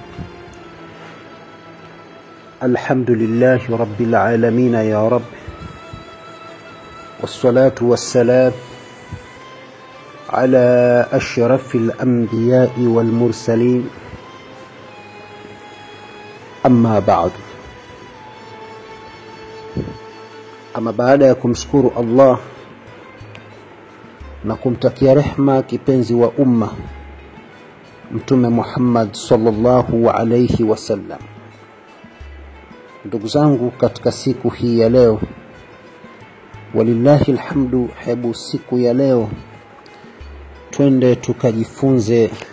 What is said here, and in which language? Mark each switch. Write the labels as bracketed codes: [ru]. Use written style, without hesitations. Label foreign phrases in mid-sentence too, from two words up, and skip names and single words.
[ar] الحمد لله رب العالمين يا رب، والصلاة والسلام على أشرف الأنبياء والمرسلين، أما بعد. [sw] Ama baada ya kumshukuru Allah na kumtakia rehma kipenzi wa umma Mtume Muhammad [ar] صلى الله عليه وسلم, [sw] ndugu zangu, katika siku hii ya leo, [ar] ولله الحمد, [sw] hebu siku ya leo twende tukajifunze